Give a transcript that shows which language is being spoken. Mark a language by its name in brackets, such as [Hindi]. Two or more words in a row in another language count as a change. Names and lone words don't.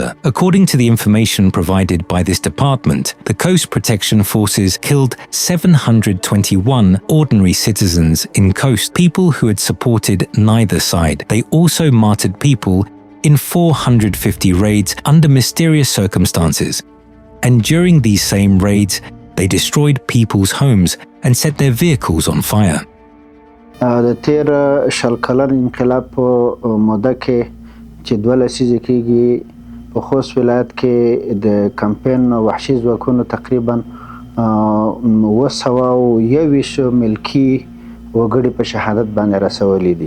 [English] According to the information provided by this department, the Khost Protection Forces killed 721 ordinary citizens in Khost, people who had supported neither side. They also martyred people in 450 raids under mysterious circumstances. And during these same raids, they destroyed people's homes and set their vehicles on fire. [Pashto] د تیر شل کلن انقلاب په موده کې چې 2 لسیزې کېږي په خوست ولایت کې د کمپین وحشي ځواکونو تقریبا 921 ملکي وګړي په شهادت باندې رسولي دي.